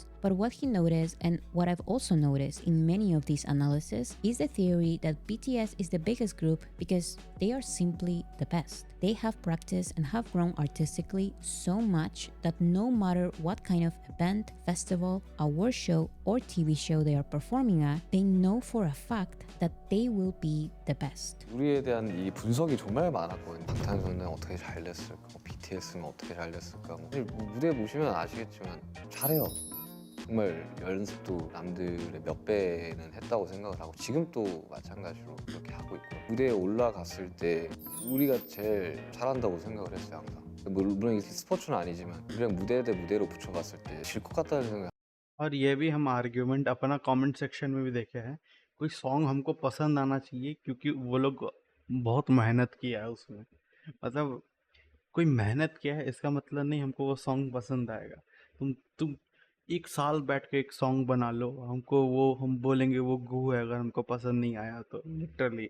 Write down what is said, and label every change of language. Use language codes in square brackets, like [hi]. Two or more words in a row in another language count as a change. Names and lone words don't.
[en] But what he noticed, and what I've also noticed in many of these analyses, is the theory that BTS is the biggest group because they are simply the best. They have practiced and have grown artistically so much that no matter what kind of event, festival, award show, or TV show they are performing at, they know for a fact that they will be the best. [ko] 우리에 대한 이 분석이 정말 많았거든요. 방탄소년단 어떻게 잘 됐을까, BTS는 어떻게 잘 됐을까. 사실 무대 보시면 아시겠지만 잘해요. 정말 연습도 남들의 몇 배는 했다고 생각을 하고 지금 또 마찬가지로 그렇게 하고 있고요. 무대에 올라갔을 때 우리가 제일 잘한다고 생각을 했어요, 항상. 물론 이게 스포츠는 아니지만 그냥 무대 대 무대로 붙여봤을 때 질 것 같다는 생각. [hi] और ये भी हम आर्ग्यूमेंट अपना [en] comment section [hi] में भी देखे हैं, कोई सॉन्ग हमको पसंद आना चाहिए क्योंकि वो लोग बहुत मेहनत किया है उसमें, मतलब कोई मेहनत किया है इसका मतलब नहीं हमको वो सॉन्ग पसंद आएगा। तुम एक साल बैठ के एक सॉन्ग बना लो, हमको वो हम बोलेंगे वो गू है अगर हमको पसंद नहीं आया तो, लिटरली।